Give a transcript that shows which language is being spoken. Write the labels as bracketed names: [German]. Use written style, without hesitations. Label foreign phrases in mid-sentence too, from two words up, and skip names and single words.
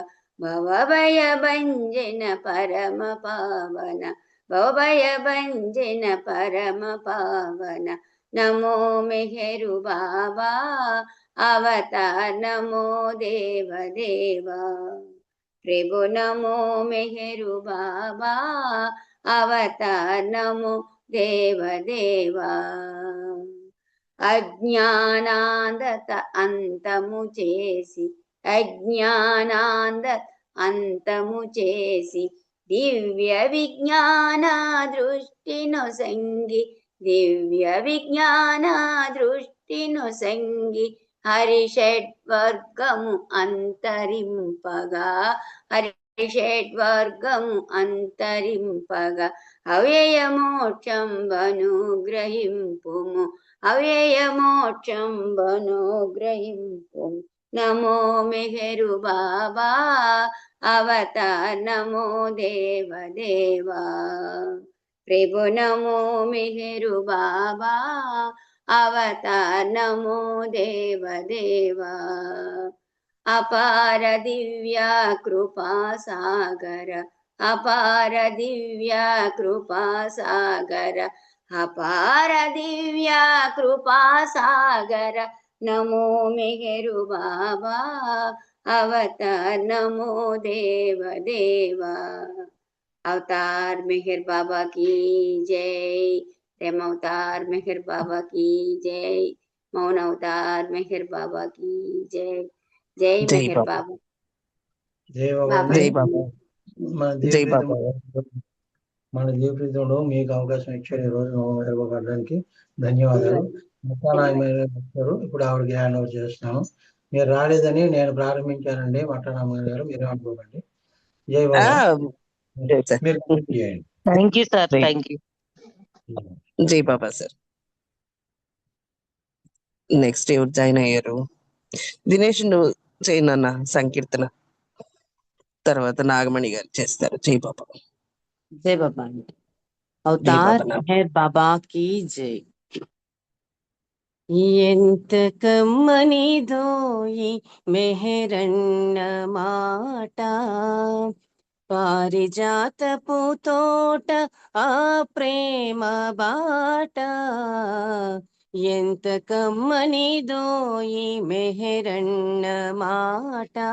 [Sanskrit] भवभय भंजन परम पावन भवभय भंजन परम पावन नमो मेहरु बाबा अवतार नमो देव देवा। प्रभु नमो मेहरु बाबा अवतार नमो देव देवा। [Telugu] అజ్ఞానాంధత అంతము చేసి అజ్ఞానాంద అంతము చేసి దివ్య విజ్ఞాన దృష్టిను సంగి దివ్య విజ్ఞాన దృష్టిను సంగి హరిషడ్వర్గము అంతరింపగా హరిషడ్వర్గము అంతరింపగా అవ్యయ మోక్షం బనుగ్రహింపుము అవ్యయ మోక్షం బనుగ్రహింపుము। [Sanskrit] नमो मेहरु बाबा अवतार नमो देव देवा। प्रभु नमो मेहरु बाबा अवतार नमो देव देवा। अपार दिव्य कृपा सागर अपार दिव्य कृपा सागर अपार दिव्य कृपा सागर नमो मेहरु बाबा अवतार नमो देव देवा। [Hindi] अवतार मेहर बाबा की जय। प्रेम अवतार मेहर बाबा की जय। मौन अवतार मेहर बाबा की जय। जय मेहर बाबा [Telugu] జై బాబా बाबा అండి. జై బాబా. మన జై బాబా. దీపప్రీతంలో మీకు అవకాశం ఇచ్చారు ఈ రోజు నమో మేరు బాబా పాడడానికి. ధన్యవాదాలు. గారు ఇప్పుడు ఆవిడకి [English] hand over [Telugu] చేస్తున్నాను. మీరు రాలేదని నేను ప్రారంభించానండి మట్టనారాయణ గారు, మీరే అనుకోకండి. జై బాబా. మీరు కంప్లీట్ చేయండి. [English] Thank you sir. Thank you. [Telugu] జై బాబా సార్. నెక్స్ట్ ఎవరు జాయిన్ అయ్యారు? దినేష్ నువ్వు చేయనన్న సంకీర్తన, తర్వాత నాగమణి గారు చేస్తారు. జై బాబా. జై బాబా. అవతార్ మెహర్ బాబా [Hindi] की जय। [Telugu] ఎంత కమ్మనిదో ఈ మెహరన్న మాట పారిజాతపు తోట ఆ ప్రేమ బాట ఎంత కమ్మనిదో ఈ మెహరన్న మాట